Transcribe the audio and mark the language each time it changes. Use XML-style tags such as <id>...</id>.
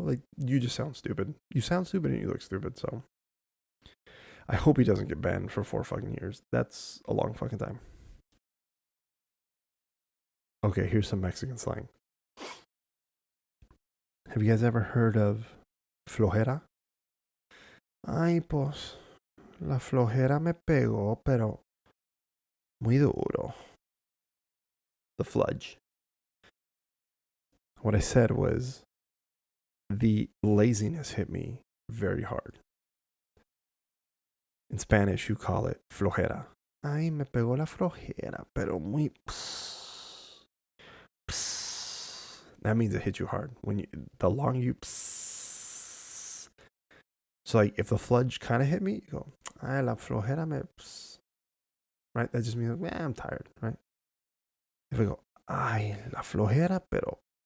<en>Like, you just sound stupid. You sound stupid and you look stupid, so. I hope he doesn't get banned for 4 fucking years. That's a long fucking time. Okay, here's some Mexican slang. Have you guys ever heard of flojera?</en> <es>Ay, pues, la flojera me pegó, pero muy duro.</es> <en>The fludge. What I said was, the laziness hit me very hard. In Spanish, you call it flojera.</en> <es>Ay, me pegó la flojera, pero muy... Pss, pss.</es> <en>That means it hit you hard. When you, the long you... Pss. So, like, if the fludge kind of hit me, you go,</en> <es>ay, la flojera me...</es> <en>Pss. Right? That just means, I'm tired, right? If I go,</en> <es>ay, la flojera, pero...</es>